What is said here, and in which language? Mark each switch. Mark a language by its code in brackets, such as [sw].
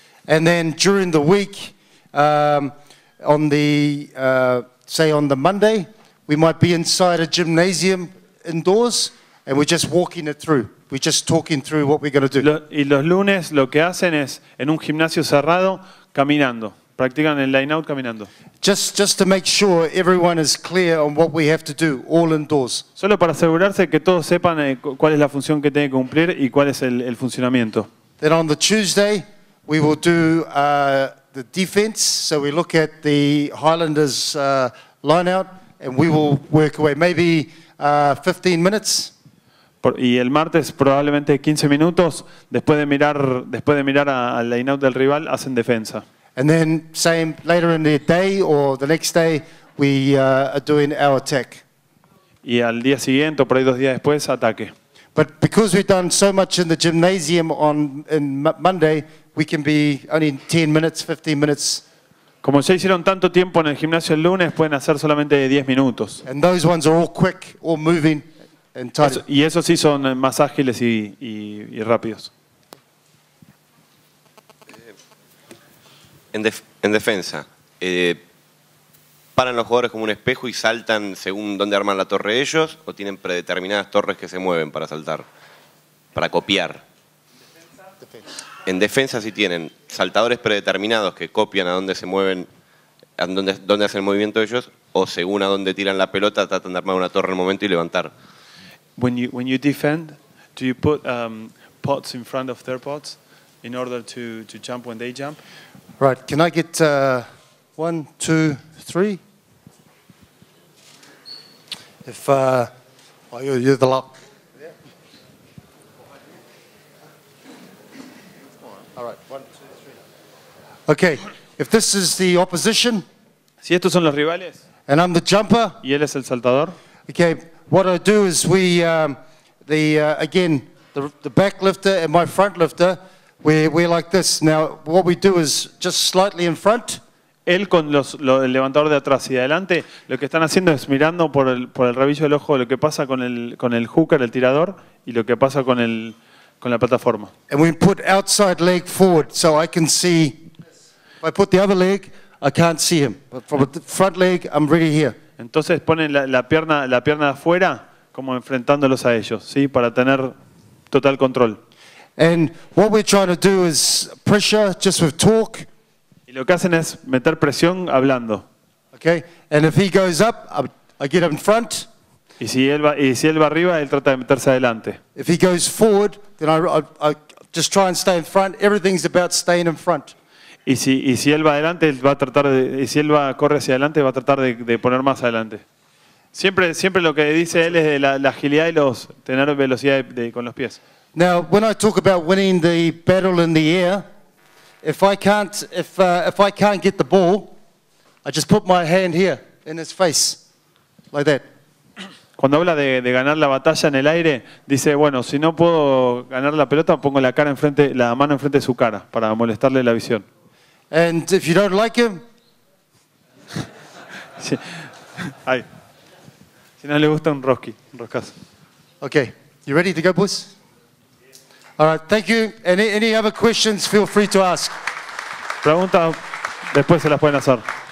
[en] And then during the week, on the say on the Monday, we might be inside a gymnasium indoors, and we're just walking it through. We're just talking through what we're going to do. [es] Y los lunes lo que hacen es en un gimnasio cerrado caminando. Practican el line out caminando. [en] Just to make sure everyone is clear on what we have to do, all indoors. [es] Solo para asegurarse que todos sepan cuál es la función que tienen que cumplir y cuál es el funcionamiento. [en] Then on the Tuesday, we will do the defense. So we look at the Highlanders line out, and we will work away maybe 15 minutes. [es] Y el martes probablemente 15 minutos después de mirar al line out del rival hacen defensa. [en] And then same later in the day or the next day, we are doing our attack. [es] Y al día siguiente o por ahí 2 días después ataque. [en] But because we've done so much in the gymnasium on Monday, we can be only 10 minutes, 15 minutes. [es] Como ya hicieron tanto tiempo en el gimnasio el lunes, pueden hacer solamente 10 minutos. [en] And those ones are all quick, all moving and tight. [es] Y esos sí son más ágiles y rápidos. En defensa, ¿paran los jugadores como un espejo y saltan según dónde arman la torre ellos? ¿O tienen predeterminadas torres que se mueven para saltar, para copiar? En defensa sí tienen saltadores predeterminados que copian a dónde se mueven, a dónde hacen el movimiento ellos, o según a dónde tiran la pelota tratan de armar una torre en el momento y levantar. [en] When you defend, do you put pots in front of their pots in order to jump when they jump? Right, can I get 1, 2, 3? If you're the lock. All right, 1, 2, 3. Okay, if this is the opposition, [es] Si estos son los rivales [en] and I'm the jumper, [es] y él es el saltador, [en] okay, what I do is we, again, the back lifter and my front lifter, we're like this. Now, what we do is just slightly in front. [es] él con el levantador de atrás y de adelante, lo que están haciendo es mirando por el rabillo del ojo lo que pasa con el hooker, el tirador, y lo que pasa con la plataforma. [en] And we put outside leg forward so I can see. If I put the other leg, I can't see him. But from the front leg, I'm really here. [es] Entonces ponen la pierna de afuera como enfrentándolos a ellos, ¿sí? Para tener total control. [en] And what we're trying to do is pressure just with talk. [es] Y lo que hacen es meter presión hablando. [en] Okay? And if he goes up, I get up in front. [es] Y si él va arriba, él trata de meterse adelante. [en] If he goes forward, then I just try and stay in front. Everything's about staying in front. [es] Y si él va adelante, él va a tratar de, y si él corre hacia adelante, va a tratar de poner más adelante. Siempre lo que dice él es de la agilidad y tener velocidad con los pies. [en] Now, when I talk about winning the battle in the air, if I can't get the ball, I just put my hand here in his face, like that. [es] Cuando habla de ganar la batalla en el aire, dice, bueno, si no puedo ganar la pelota, pongo la mano enfrente de su cara para molestarle la visión. [en] And if you don't like him, [es] Sí. Ay. Si no le gusta un roscazo. [en] okay. You ready to go, boys? All right, thank you. Any other questions, feel free to ask. [es] Preguntas, después se las pueden hacer.